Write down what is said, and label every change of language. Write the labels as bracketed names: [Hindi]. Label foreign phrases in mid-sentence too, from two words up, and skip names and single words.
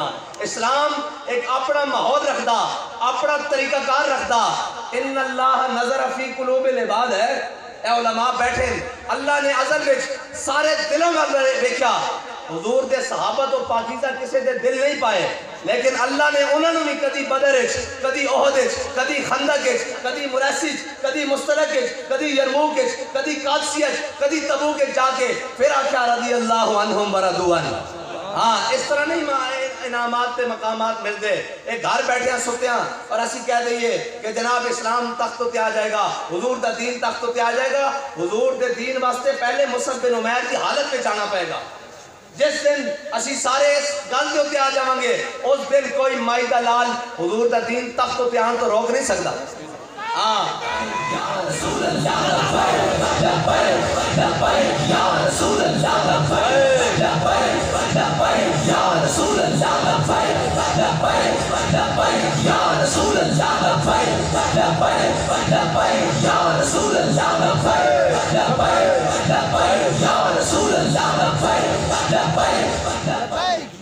[Punjabi] اسلام ایک اپنا ماحول رکھدا, اپنا طریقہ کار رکھدا. [Arabic] ان اللہ نظر فی قلوب العباد [Punjabi] ہے. اے علماء بیٹھے, اللہ نے ازل وچ سارے دلوں میں دیکھا. حضور دے صحابہ تو پاکیزہ کسے دے دل نہیں پائے, لیکن اللہ نے انہوں نے کدی بدر وچ, کدی احد وچ, کدی خندق وچ, کدی مرسی وچ, کدی مستلق وچ, کدی یرموک وچ, کدی قادسیہ وچ, کدی تبوک وچ جا کے پھر آکھیا [Arabic] رضی اللہ عنہم ورضوا عنہ. [Punjabi] ہاں, اس طرح نہیں انعامات تے مقامات ملتے. ایک گھر بیٹھے ہیں سوتے ہیں اور اسی کہہ دئیے کہ جناب اسلام تخت تے آ جائے گا, حضور دا دین تخت تے آ جائے گا. حضور دے دین واسطے پہلے مصعب بن عمیر کی حالت پہ جانا پائے گا. جس دن اسی سارے اس گل دے اوتے آ جاواں گے اس دن کوئی مائی دا لال حضور دا دین تخت تے آن تو روک نہیں سکتا. [Arabic] ہاں, یا رسول اللہ لبیک لبیک لبیک یا رسول اللہ لبیک لبیک لبیک یا رسول اللہ لبیک لبیک لبیک یا رسول اللہ لبیک لبیک لبیک یا رسول اللہ لبیک لبیک لبیک یا رسول اللہ لبیک لبیک.